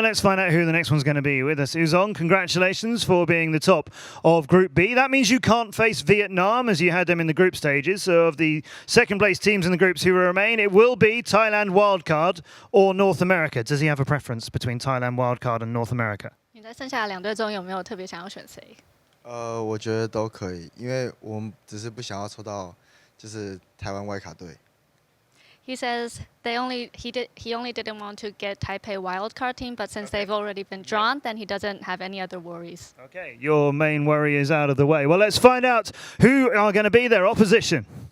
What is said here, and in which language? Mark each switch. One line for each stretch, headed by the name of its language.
English: Let's find out who the next one's going to be. With us, Uzong, congratulations for being the top of Group B. That means you can't face Vietnam, as you had them in the group stages. So of the second-place teams in the groups who remain, it will be Thailand Wildcard or North America. Does he have a preference between Thailand Wildcard and North America?
Chinese: 你在剩下的2队中有没有特别想要选谁？我觉得都可以，因为我们只是不想要抽到就是台湾外卡队。
English: He says he only didn't want to get Taipei wildcard team, but since they've already been drawn, then he doesn't have any other worries. Okay, your main worry is out of the way. Well, let's find out who are going to be their opposition.